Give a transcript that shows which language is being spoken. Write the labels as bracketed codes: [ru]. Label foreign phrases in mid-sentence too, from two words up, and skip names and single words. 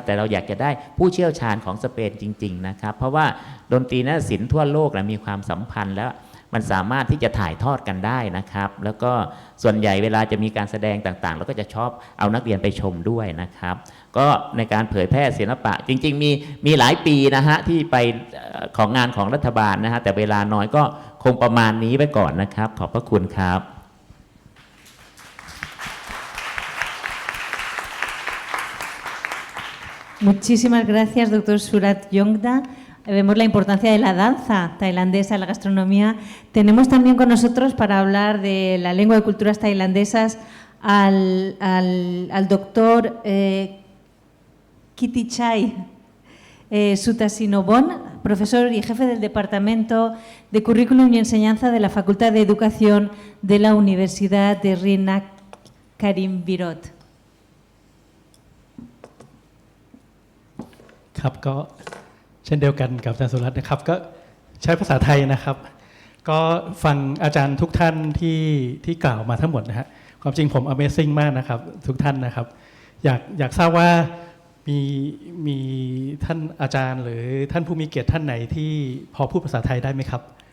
[th] แต่เราอยากจะได้ผู้เชี่ยวชาญของสเปนจริงๆนะครับเพราะว่าดนตรีนาฏศิลป์ทั่วโลกมีความสัมพันธ์แล้วมันสามารถที่จะถ่ายทอดกันได้นะครับแล้วก็ส่วนใหญ่เวลาจะมีการแสดงต่างๆเราก็จะชอบเอานักเรียนไปชมด้วยนะครับก็ในการเผยแพร่ศิลปะจริงๆมีหลายปีนะฮะที่ไปของงานของรัฐบาลนะฮะแต่เวลาน้อยก็คงประมาณนี้ไปก่อนนะครับขอบพระคุณครับ [es] Muchísimas gracias, doctor Surat Yongda. Vemos la importancia de la danza tailandesa en la gastronomía. Tenemos también con nosotros para hablar de la lengua y culturas tailandesas al doctor Kittichai Sutasinobon, profesor y jefe del Departamento de Currículum y Enseñanza de la Facultad de Educación de la Universidad de Rina Karim Virot. [th] ครับก็เช่นเดียวกันกับอาจารย์สุรัตน์นะครับก็ใช้ภาษาไทยนะครับก็ฟังอาจารย์ทุกท่านที่กล่าวมาทั้งหมดนะฮะความจริงผม Amazing มากนะครับทุกท่านนะครับอยากทราบว่ามีท่านอาจารย์หรือท่านผู้มีเกียรติท่านไหนที่พอพูดภาษาไทยได้ไหมครับ